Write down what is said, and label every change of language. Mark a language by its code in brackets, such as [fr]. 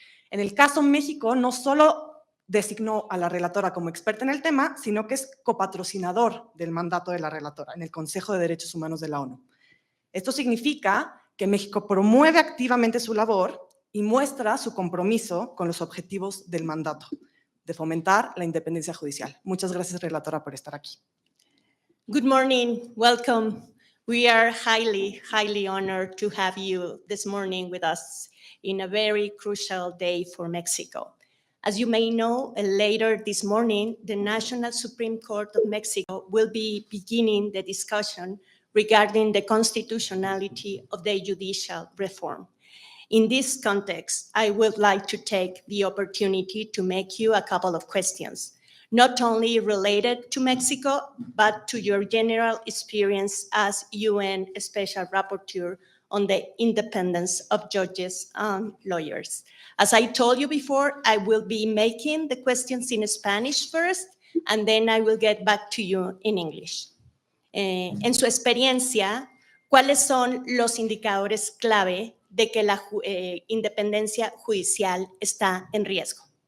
[es] En el caso México, no solo designó a la relatora como experta en el tema, sino que es copatrocinador del mandato de la relatora en el Consejo de Derechos Humanos de la ONU. Esto significa que México promueve activamente su labor y muestra su compromiso con los objetivos del mandato, de fomentar la independencia judicial. Muchas gracias, relatora, por estar aquí. [en] Good morning, welcome. We are highly honored to have you this morning with us in a very crucial day for Mexico. As you may know, later this morning, the National Supreme Court of Mexico will be beginning the discussion regarding the constitutionality of the judicial reform. In this context, I would like to take the opportunity to make you a couple of questions, not only related to Mexico, but to your general experience as UN Special Rapporteur on the independence of judges and lawyers. As I told you before, I will be making the questions in Spanish first, and then I will get back to you in English. [es] En su experiencia, ¿cuáles son los indicadores clave de que la independencia judicial está en riesgo?